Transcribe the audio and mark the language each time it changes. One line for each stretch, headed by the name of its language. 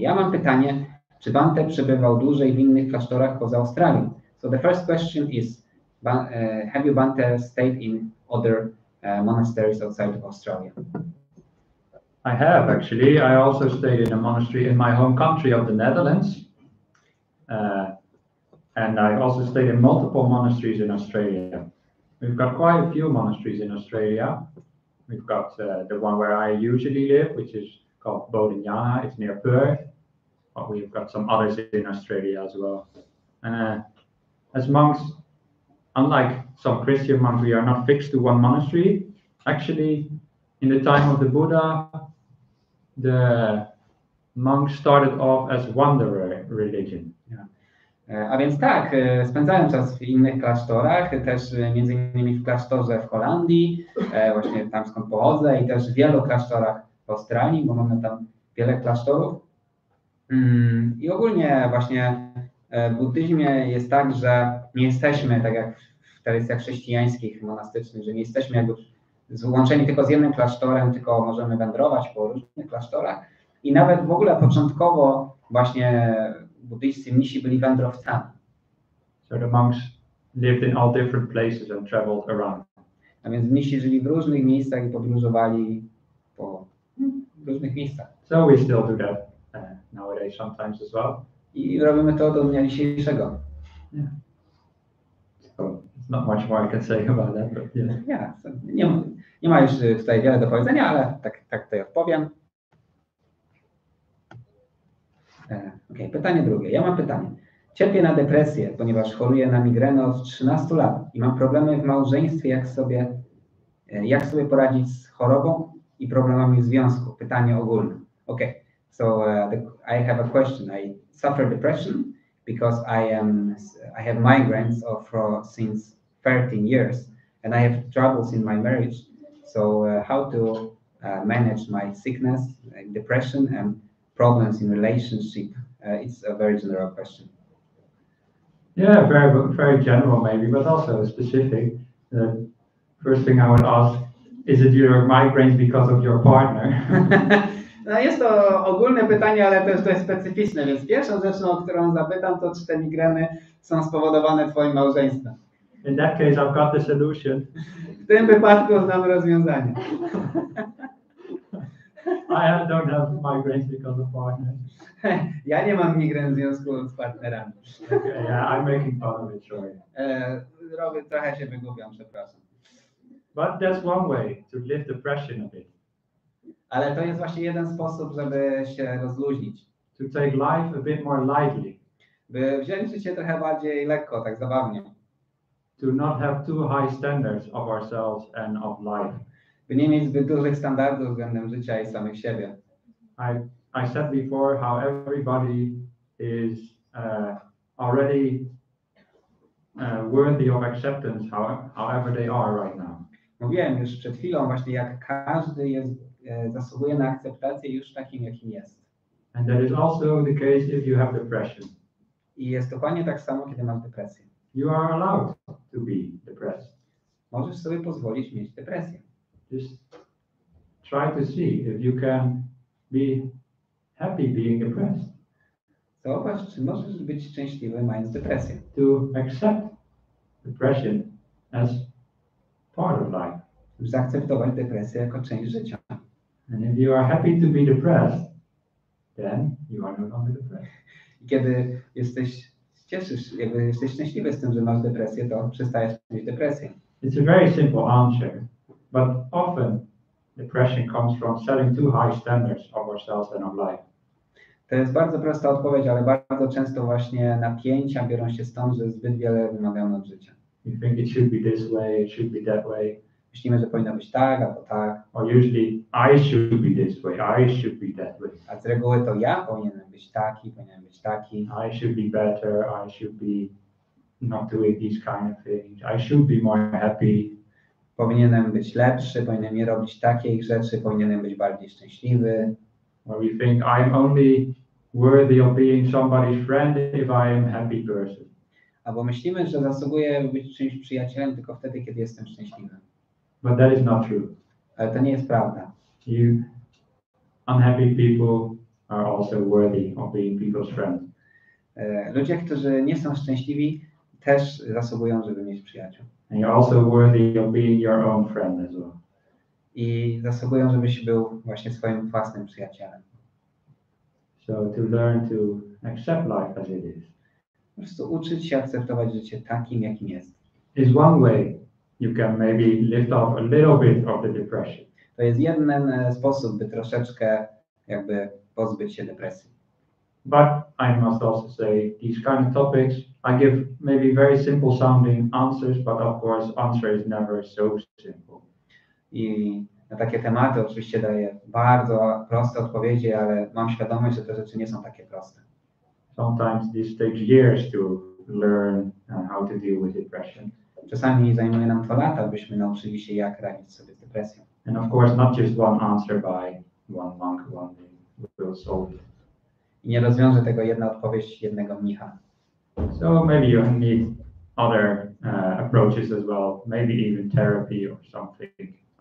Polish: Ja mam pytanie, czy Bhante przebywał dłużej w innych klasztorach poza Australią?
English: So the first question is, have you Bhante stayed in other monasteries outside of Australia? I have actually. I also stayed in a monastery in my home country of the Netherlands. And I also stayed in multiple monasteries in Australia. We've got quite a few monasteries in Australia. We've got the one where I usually live, which is called Bodhinyana. It's near Perth. But we've got some others in Australia as well. As monks, unlike some Christian monks, we are not fixed to one monastery. Actually, in the time of the Buddha, the monks started off as wanderer religion.
Polish: A więc tak, spędzałem czas w innych klasztorach, też między innymi w klasztorze w Holandii, właśnie tam skąd pochodzę, i też w wielu klasztorach w Australii, bo mamy tam wiele klasztorów. I ogólnie właśnie w buddyzmie jest tak, że nie jesteśmy, tak jak w tradycjach chrześcijańskich, monastycznych, że nie jesteśmy jakby złączeni tylko z jednym klasztorem, tylko możemy wędrować po różnych klasztorach. I nawet w ogóle początkowo właśnie buddyjscy mnisi byli wędrowcami.
English: So the monks lived in all different places and traveled around.
Polish: A więc mnisi żyli w różnych miejscach i podróżowali po różnych miejscach.
English: So we still do that nowadays sometimes as well.
Polish: I robimy to do dnia dzisiejszego.
English: Yeah. So there's not much more I can say about that, but yeah.
Polish: Nie ma już tutaj wiele do powiedzenia, ale tak tutaj odpowiem. Okay, pytanie drugie. Ja mam pytanie. Cierpię na depresję, ponieważ choruję na migrenę od 13 lat i mam problemy w małżeństwie, jak sobie poradzić z chorobą i problemami w związku. Pytanie ogólne.
English: Okay, so I have a question. I suffer depression because I have migraines since 13 years and I have troubles in my marriage. So how to manage my sickness, depression and problems in relationship? It's a very general question. Yeah, very general maybe, but also specific. The first thing I would ask, is it your migraines because of your partner?
Polish: No jest to ogólne pytanie, ale też dość specyficzne, więc pierwszą rzeczą, o którą zapytam, to czy te migreny są spowodowane twoim małżeństwem.
English: In that case, I've got the solution.
Polish: W tym wypadku znam rozwiązanie.
English: I don't have migraines because of partners.
Polish: Ja nie mam migren w związku z partnerami.
English: Okay, yeah, I'm making fun of it, sorry.
Polish: Trochę się wygubiam, przepraszam.
English: But that's one way to lift the pressure a bit.
Polish: Ale to jest właśnie jeden sposób, żeby się rozluźnić.
English: To take life a bit more lightly.
Polish: By wziąć życie trochę bardziej lekko, tak zabawnie.
English: To not have too high standards of ourselves and of life.
Polish: By nie mieć zbyt dużych standardów względem życia i samych siebie.
English: I said before how everybody is already worthy of acceptance, however they are right now.
Polish: Mówiłem już przed chwilą właśnie, jak każdy zasługuje na akceptację już takim, jakim jest.
English: And that is also the case if you have depression.
Polish: I jest dokładnie tak samo, kiedy masz depresję.
English: You are allowed to be depressed.
Polish: Możesz sobie pozwolić mieć depresję.
English: Just try to see if you can be happy being depressed.
Polish: Zobacz, czy możesz być szczęśliwy mając depresję.
English: To accept depression as part of life.
Polish: Zaakceptować depresję jako część życia.
English: And if you are happy to be depressed, then you are no longer depressed.
Polish: I kiedy jesteś szczęśliwy z tym, że masz depresję, to przestajesz mieć depresję.
English: It's a very simple answer, but often depression comes from setting too high standards of ourselves and of life.
Polish: To jest bardzo prosta odpowiedź, ale bardzo często właśnie napięcia biorą się stąd, że zbyt wiele wymagamy od życia.
English: You think it should be this way, it should be that way.
Polish: Myślimy, że powinno być tak, albo tak.
English: Or usually, I should be this way, I should be that way.
Polish: A z reguły to ja powinienem być taki, powinienem być taki.
English: I should be better, I should be not doing these kind of things. I should be more happy.
Polish: Powinienem być lepszy, powinienem nie robić takich rzeczy, powinienem być bardziej szczęśliwy.
English: Or we think I'm only worthy of being somebody's friend if I am a happy person.
Polish: Albo myślimy, że zasługuję być czymś przyjacielem tylko wtedy, kiedy jestem szczęśliwy.
English: But that is not true.
Polish: Ale to nie jest prawda.
English: You unhappy people are also worthy of being people's friend.
Polish: Ludzie, którzy nie są szczęśliwi, też zasługują, żeby mieć przyjaciół.
English: And you're also worthy of being your own friend as well.
Polish: I zasługują, żebyś był właśnie swoim własnym przyjacielem.
English: So to learn to accept life as it is.
Polish: Po prostu uczyć się akceptować życie takim, jakim jest.
English: Is one way you can maybe lift off a little bit of the depression.
Polish: To jest jeden sposób, by troszeczkę jakby pozbyć się depresji.
English: But I must also say these kind of topics, I give maybe very simple sounding answers, but of course answer is never so simple.
Polish: I na takie tematy oczywiście daję bardzo proste odpowiedzi, ale mam świadomość, że te rzeczy nie są takie proste.
English: Sometimes this takes years to learn how to deal with depression.
Polish: Czasami zajmuje nam to lata, byśmy nauczyli się, jak radzić sobie z depresją.
English: And of course, not just one answer by one monk one day will solve it.
Polish: I nie rozwiąże tego jedna odpowiedź jednego mnicha.
English: So maybe you need other approaches as well, maybe even therapy or something.